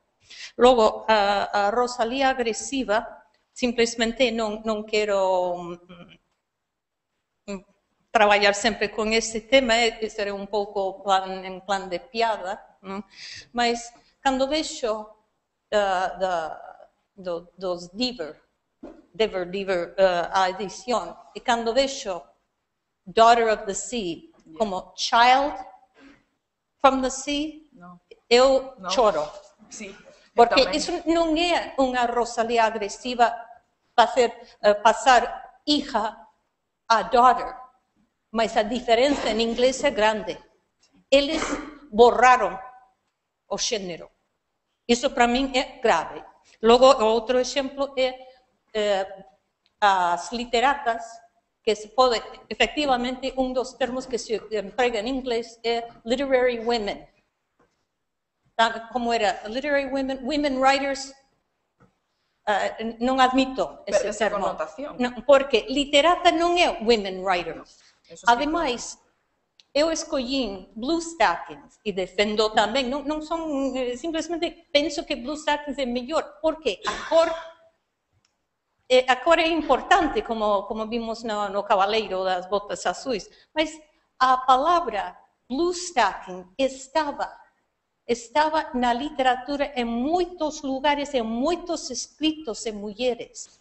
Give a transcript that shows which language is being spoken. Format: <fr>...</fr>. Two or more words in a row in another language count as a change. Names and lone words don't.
<gl>Logo, a Rosalía agresiva, simplesmente non quero traballar sempre con ese tema, ser un pouco en plan de piada, non? Mas cando vexo dos Diver a edición, e cando vexo Daughter of the Sea como Child from the Sea, eu choro. Porque iso non é unha Rosalía agresiva pasar hija a daughter, mas a diferenza en inglés é grande. Eles borraron o xénero. Iso para min é grave. Logo, outro exemplo é as literatas, que se pode, efectivamente, un dos termos que se emprega en inglés é</gl> <en>literary women.</en> <gl>Como era?</gl> <en>Literary women writers,</en> <gl>non admito ese termo. Porque literata non é</gl> <en>women writers.</en> <gl>Ademais, eu escollín BlueStackings e defendo tamén, non son, simplesmente penso que BlueStackings é mellor, porque a cor é importante, como vimos no Cabaleiro das Botas Azuis, mas a palavra BlueStacking estaba na literatura en moitos lugares, en moitos escritos de mulleres.</gl>